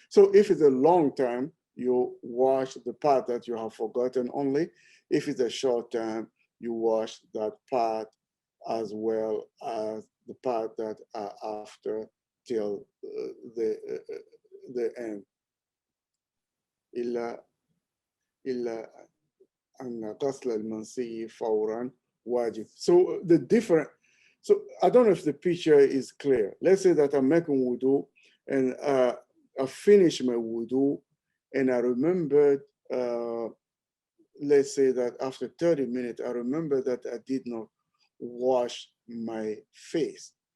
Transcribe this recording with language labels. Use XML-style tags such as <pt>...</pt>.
<en>So if it's a long time, you wash the part that you have forgotten only. If it's a short time, you wash that part as well as the part that are after till the end.</en> <ar>إلا أن غسل المنسي فورا واجب.</ar> <en>So the different. So I don't know if the picture is clear. Let's say that I'm making wudu and I finish my wudu and I remembered, let's say that after 30 minutes, I remember that I did not wash my face.</en>